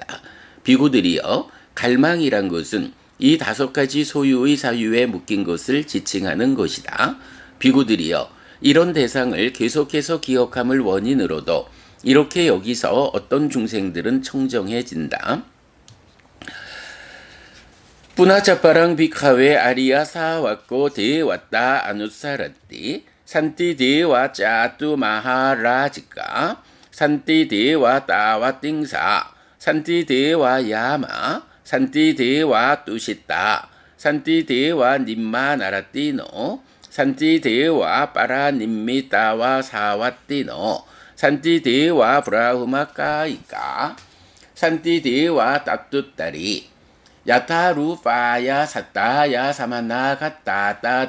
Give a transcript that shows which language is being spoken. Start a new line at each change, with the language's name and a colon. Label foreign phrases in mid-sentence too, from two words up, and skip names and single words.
Korean: 비구들이여 갈망이란 것은 이 5가지 소유의 사유에 묶인 것을 지칭하는 것이다. 비구들이여 이런 대상을 계속해서 기억함을 원인으로도 이렇게 여기서 어떤 중생들은 청정해진다.
Pali: Punacapparang bhikkhave ariya sawakko dewatta anusarati 산띠 대와 짜뚜 마하라지까 산띠 대와 따와 띵사 산띠 대와 야마 산띠 대와 뚜시따 산띠 대와 님마 나라띠노 산띠 대와 빠라 님미 따와 사와띠노 산띠 대와 브라후마까이까 산띠 대와 따뚜따리 야타루파야 사타야 사마나가따따